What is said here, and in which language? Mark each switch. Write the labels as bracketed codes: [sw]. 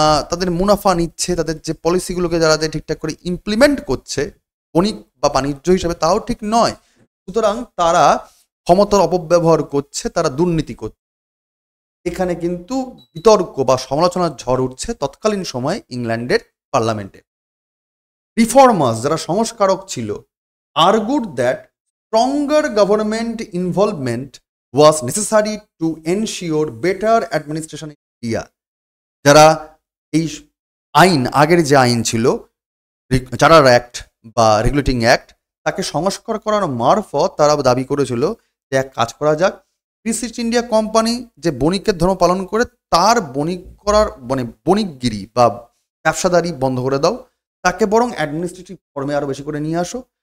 [bn] তাদের মুনাফা নিচ্ছে, তাদের যে পলিসিগুলোকে যারা ঠিকঠাক করে ইমপ্লিমেন্ট করছে বণিক বা বাণিজ্য হিসাবে, তাও ঠিক নয়। সুতরাং তারা ক্ষমতার অপব্যবহার করছে, তারা দুর্নীতি করছে। এখানে কিন্তু বিতর্ক বা সমালোচনার ঝড় উঠছে তৎকালীন সময়ে ইংল্যান্ডের পার্লামেন্টে। [en] reformers [bn] যারা সংস্কারক ছিল [en] argued that stronger government involvement was necessary to ensure better administration in India. [bn] যারা এই আইন, আগের যে আইন ছিল চার্টার অ্যাক্ট বা রেগুলেটিং অ্যাক্ট, তাকে সংস্কার করার মারফত তারা দাবি করেছিল যে এক কাজ করা যাক, ইস্ট ইন্ডিয়া কোম্পানি যে বণিকের ধর্ম পালন করে তার বণিক করার মানে বণিকগিরি বা ব্যবসাদারি বন্ধ করে দাও, তাকে বরং অ্যাডমিনিস্ট্রেটিভ ফর্মে আরও বেশি করে নিয়ে আসো।